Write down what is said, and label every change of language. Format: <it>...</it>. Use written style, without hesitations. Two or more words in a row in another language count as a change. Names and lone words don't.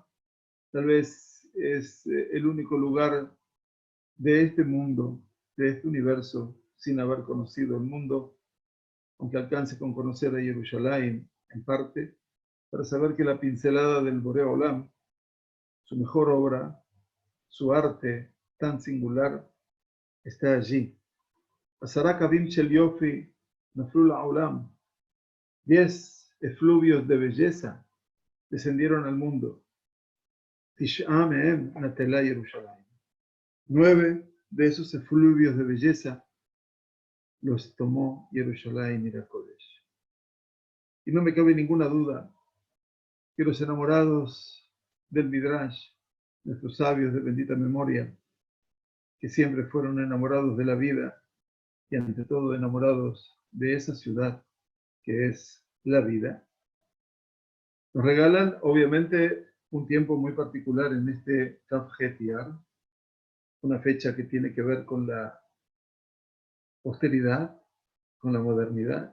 <es>Tal vez es el único lugar de este mundo, de este universo, sin haber conocido el mundo, aunque alcance con conocer a Yerushalayim en parte, para saber que la pincelada del</es> <he>בורא עולם,</he> <es>su mejor obra, su arte tan singular, está allí.</es> <he>עשרה קבים של יופי נפלו לעולם.</he> <es>10 efluvios de belleza descendieron al mundo.</es> <he>תשעה מהם נטלה ירושלים.</he> <es>9 de esos efluvios de belleza los tomó Yerushalayim y Kodesh. Y no me cabe ninguna duda que los enamorados del Midrash, nuestros sabios de bendita memoria, que siempre fueron enamorados de la vida y ante todo enamorados de esa ciudad que es la vida, nos regalan obviamente un tiempo muy particular en este Tafjet Iyar, una fecha que tiene que ver con la posteridad, con la modernidad.</es>